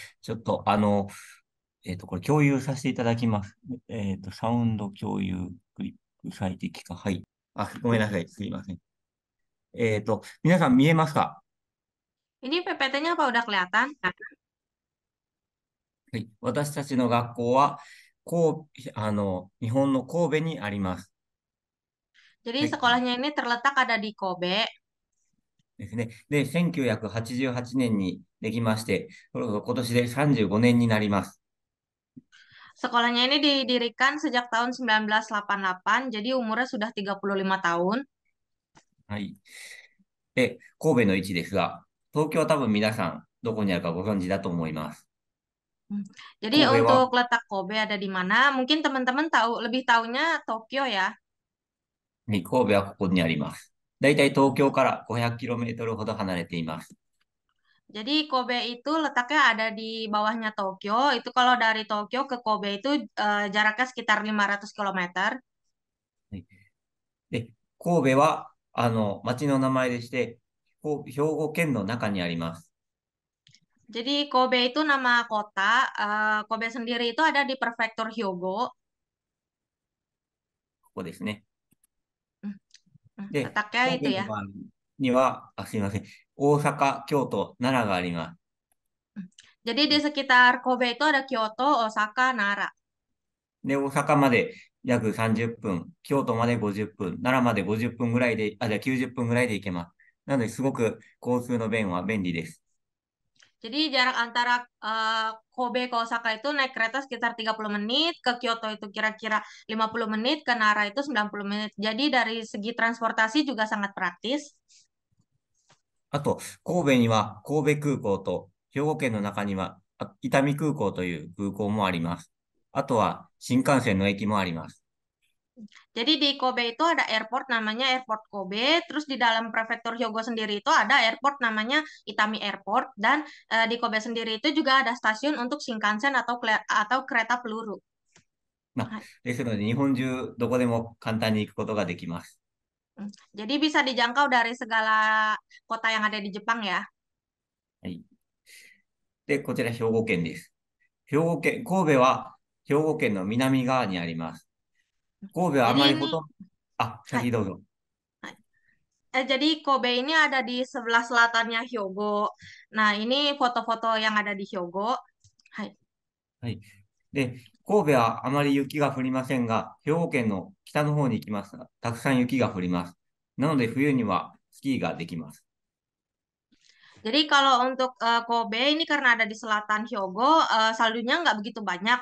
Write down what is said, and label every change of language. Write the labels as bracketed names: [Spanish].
[Japanese] ちょっと、これ共有させていただきます。サウンド共有クリック最適化。はい。ごめんなさい。すいません。皆さん見えますか？ [Indonesian] Ini PPT-nya apa udah kelihatan? [Japanese] はい。私たちの学校は、日本の神戸にあります。 [Indonesian] Jadi [Japanese] はい。 [Indonesian] sekolahnya ini terletak ada di Kobe. [Japanese] ですね。で、1988年にできまして、それこそ今年で35年になります。 [Indonesian] Sekolahnya ini didirikan sejak tahun 1988, jadi umurnya sudah 35 tahun. [Japanese] はい。で、神戸の位置ですが、東京は多分皆さんどこにあるかご存知だと思います。 [Indonesian] Hmm. Jadi [Japanese] 神戸は、 [Indonesian] untuk letak Kobe ada di mana? Mungkin teman-teman tahu lebih taunya Tokyo ya. [Japanese] 神戸はここにあります。だいたい東京から 500km ほど離れています。 [Indonesian] Jadi Kobe itu letaknya ada di bawahnya Tokyo. Itu kalau dari Tokyo ke Kobe itu jaraknya sekitar 500 kilometer. [Japanese] はい。で、神戸は、町の名前でして、兵庫県の中にあります。 Jadi Kobe itu nama kota. Kobe sendiri itu ada di Prefektur Hyogo. ここですね。 Hmm, で、 [Indonesian] letaknya [Japanese] 神 [Indonesian] itu [Japanese] 戸の [Indonesian] ya. [Japanese] 周りには、すいません。大阪、京都、奈良があります。 [Indonesian] Hmm. Jadi di sekitar Kobe itu ada Kyoto, Osaka, Nara. [Japanese] で、大阪まで約30分、京都まで50分、奈良まで50分ぐらいで、じゃあ90分ぐらいで行けます。なので、すごく交通の便は便利です。 [Indonesian] Jadi jarak antara Kobe ke Osaka itu naik kereta sekitar 30 menit, ke Kyoto itu kira-kira 50 menit, ke Nara itu 90 menit. Jadi dari segi transportasi juga sangat praktis. [Japanese] あと、神戸には神戸空港と、兵庫県の中には伊丹空港という空港もあります。あとは、新幹線の駅もあります。 [Indonesian] Jadi di Kobe itu ada airport namanya Airport Kobe, terus di dalam prefektur Hyogo sendiri itu ada airport namanya Itami Airport, dan di Kobe sendiri itu juga ada stasiun untuk Shinkansen atau kereta peluru. [Japanese] ですので、日本中どこでも簡単に行くことができます。 [Indonesian] Jadi bisa dijangkau dari segala kota yang ada di Jepang ya. [Japanese] はい。で、こちら兵庫県です。神戸は兵庫県の南側にあります。神戸はあ [Indonesian] Jadi [Japanese] まり [Indonesian] ini, [Japanese] 先どうぞ。 [Indonesian] jadi Kobe ini ada di sebelah selatannya Hyogo. Nah, ini foto-foto yang ada di Hyogo. Hai. [Japanese] はい。で、神戸はあまり雪が降りませんが、兵庫県の北の方に行きますが、たくさん雪が降ります。なので冬にはスキーができます。 [Indonesian] Jadi kalau untuk Kobe ini karena ada di selatan Hyogo, saljunya nggak begitu banyak.